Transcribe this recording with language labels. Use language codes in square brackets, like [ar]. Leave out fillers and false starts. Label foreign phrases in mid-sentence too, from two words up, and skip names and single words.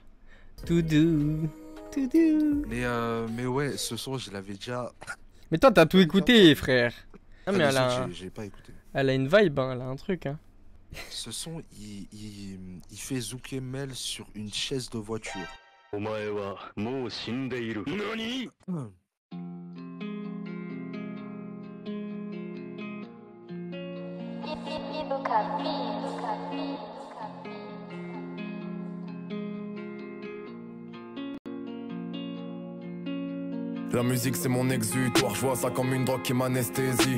[fr] Tout doux, tout doux. Mais ouais, ce son, je l'avais déjà. Mais toi, t'as tout écouté, frère. Ah, mais le elle son, a, j'ai pas écouté. elle a une vibe, hein, elle a un truc. Hein. Ce son, il fait Zouké Mel sur une chaise de voiture. [ja] お前はもう死んでいる。何？ [fr] La musique c'est mon exutoire, je vois ça comme une drogue qui m'anesthésie.